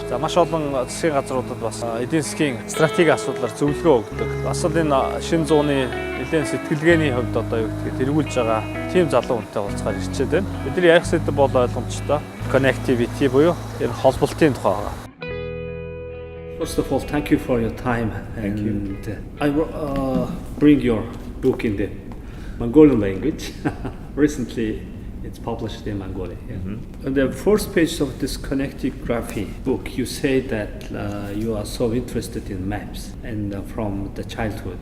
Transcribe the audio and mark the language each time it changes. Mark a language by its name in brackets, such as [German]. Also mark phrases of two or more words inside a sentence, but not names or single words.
[Mongolian] За маш олон засгийн газруудад бас эдийн засгийн стратегийн асуудлаар зөвлөгөө өгдөг. Бас л энэ шинэ зууны нэлээд сэтгэлгээний хувьд одоо юу гэдгийг тэргүүлж байгаа тийм залуу хүнтэй уулзахаар ирчээд байна. Бидний ярих сэдэв бол ойлгомжтой. Connectivity буюу энэ холболтын тухай байгаа. [English] First of all, thank you for your time. Thank you. I bring your book in the Mongolian language. Recently, it's published in Mongolia. Yeah. Mm-hmm. On the first page of this connectivity book, you say that you are so interested in maps and from the childhood.